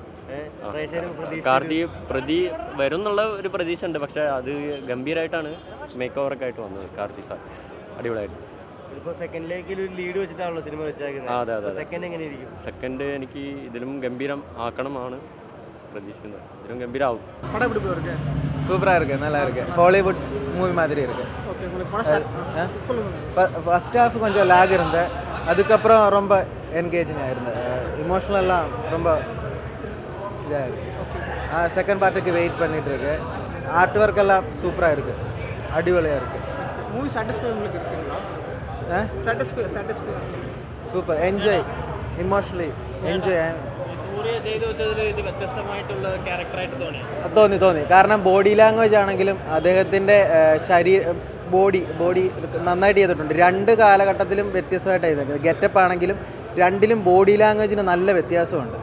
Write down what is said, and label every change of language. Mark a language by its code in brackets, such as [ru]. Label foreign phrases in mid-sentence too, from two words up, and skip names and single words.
[ml] കാർത്തി പ്രതി വരും എന്നുള്ള ഒരു പ്രതീക്ഷ ഉണ്ട്, പക്ഷേ അത് ഗംഭീരമായിട്ടാണ് [en] make over [ml] ആയിട്ട് വന്നത്. കാർത്തി സാർ അടിപൊളിയായിട്ട്. ഇപ്പോൾ സെക്കൻഡിലേക്ക് ഒരു ലീഡ് വെച്ചിട്ടാണല്ലോ സിനിമ വെച്ചേക്കുന്നത്. അതെ അതെ, സെക്കൻഡ് എങ്ങനെയായിരിക്കും? സെക്കൻഡ് എനിക്ക് ഇതിലും ഗംഭീരം ആക്കണമാണ് പ്രതീക്ഷിക്കുന്നത്. ഇതിലും ഗംഭീരമാവും. [ta] சூப்பராக இருக்குது, நல்லா இருக்குது. [en] Hollywood movie [ta] மாதிரி இருக்குது. [en] first half [ta] கொஞ்சம் லேக் இருந்தது, அதுக்கப்புறம் ரொம்ப என்கேஜிங்காக இருந்தது. இமோஷனலாம் ரொம்ப இதாக இருக்குது. செகண்ட் பார்ட்டுக்கு வெயிட் பண்ணிகிட்டு இருக்கு. [en] art work [ta] எல்லாம் சூப்பராக இருக்குது, அடிபொலியாக இருக்குது. [en] movie satisfy [ta] உங்களுக்கு இருக்குங்களா? [en] satisfy super, enjoy, emotionally enjoy തോന്നി. [ml] കാരണം [en] body language [ml] ആണെങ്കിലും അദ്ദേഹത്തിൻ്റെ ബോഡി നന്നായിട്ട് ചെയ്തിട്ടുണ്ട്. രണ്ട് കാലഘട്ടത്തിലും വ്യത്യസ്തമായിട്ടാണ് ചെയ്തേക്കുന്നത്. ഗെറ്റപ്പ് ആണെങ്കിലും രണ്ടിലും [en] body language [ml] നല്ല വ്യത്യാസമുണ്ട്.